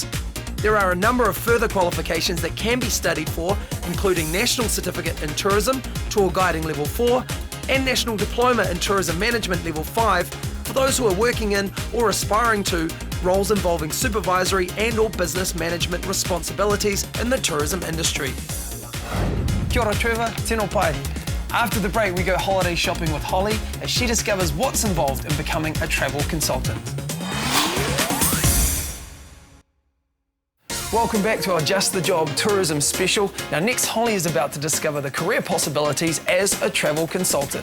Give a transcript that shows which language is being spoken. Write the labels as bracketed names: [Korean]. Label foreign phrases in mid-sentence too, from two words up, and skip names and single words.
[English] There are a number of further qualifications that can be studied for, including National Certificate in Tourism, Tour Guiding Level 4, and National Diploma in Tourism Management Level 5 for those who are working in or aspiring to roles involving supervisory and/or business management responsibilities in the tourism industry. [Māori] Kia ora, Trevor. Tēnā pai. [English] After the break, we go holiday shopping with Holly as she discovers what's involved in becoming a travel consultant. Welcome back to our Just the Job tourism special. Now next, Holly is about to discover the career possibilities as a travel consultant.